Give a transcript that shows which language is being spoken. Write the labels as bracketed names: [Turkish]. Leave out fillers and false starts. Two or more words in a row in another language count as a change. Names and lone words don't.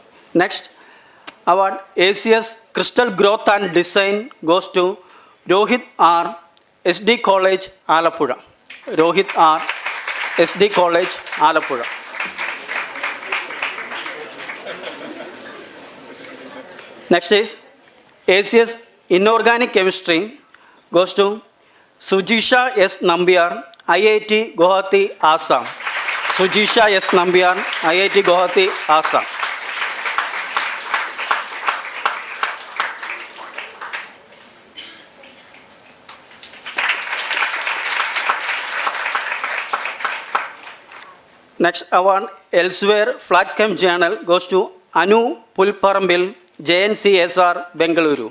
[English] Next award, ACS Crystal Growth and Design goes to Rohit R., SD College, Alapura. Rohit R., SD College, Alapura. Next is ACS Inorganic Chemistry goes to Sujisha S. Nambiar, IIT Guwahati, Assam. Sujisha S. Nambiar, IIT Guwahati, Assam. Next award, Elsewhere Flat Chem Journal goes to Anu Pulparambil, JNCSR, Bengaluru.